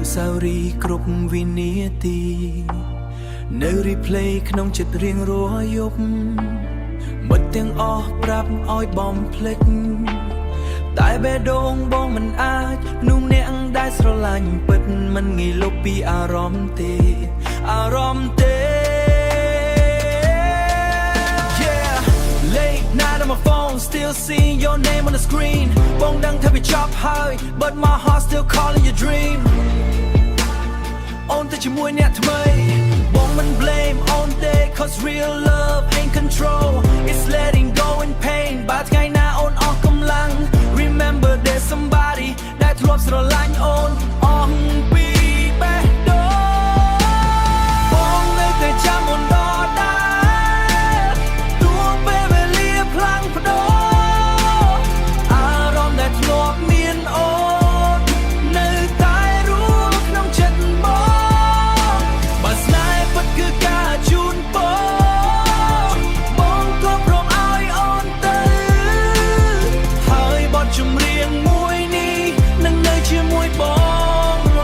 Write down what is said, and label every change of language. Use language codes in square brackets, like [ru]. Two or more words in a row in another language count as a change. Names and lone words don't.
[km] ស្សាវរីយ៍គ្រប់វិនាទីនៅ replay ក្នុងចិត្តរៀងរាល់យប់មិត្តទាំងអស់ប្រាប់ឲ្យបំភ្លេចតែបេះដូងបងមិនអាចនោះអ្នកដែលស្រឡាញ់ពិតមិនងាយលុបពីអារម្មណ៍ទេអារម្មណ៍ទេ [en] Yeah late night on my phone still seeing your name on the screen [km] បងដឹងថាវាចប់ហើយ [en] but my heart still calling your dream [km] អូនទៅជាមួយអ្នកថ្មីបងមិន blame អូនទេ [en] cause real love ain't control it's letting go in pain [km] បើថ្ងៃណាអូនអស់កម្លាំង [en] remember there's somebody [km] ដែលធ្លាប់ស្រឡាញ់អូន អស់ពីបេះដូងបងនៅតែចាំអូនដដែលទោះពេលវេលាផ្លាំងប្ដូរ អារម្មណ៍ដែលធ្លាប់មានអូននៅតែរួមក្នុងចិត្តបងបើស្នេហ៍ពិតគឺការជូនពរបងក៏ព្រមឲ្យអូនទៅហើយបទចម្រៀងមួយនេះនឹងនៅជាមួយបង